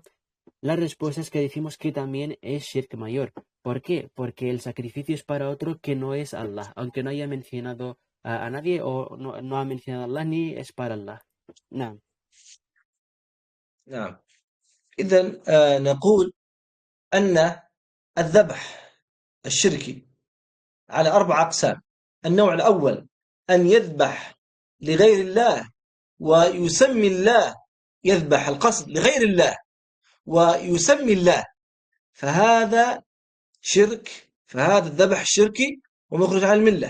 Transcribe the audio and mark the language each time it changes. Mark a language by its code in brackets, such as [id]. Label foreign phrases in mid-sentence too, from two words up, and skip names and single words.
[es] La respuesta es que decimos que también es shirk mayor. ¿Por qué? Porque el sacrificio es para otro que no es Allah, aunque no haya mencionado a nadie o no ha mencionado a Allah ni es para Allah. [ar] نعم. نعم. إذن نقول أن الذبح الشركي على 4 أقسام. النوع الأول أن يذبح لغير الله ويسمي الله، يذبح القصد لغير الله ويسمي الله، فهذا شرك، فهذا الذبح الشركي ومخرج عن الملة.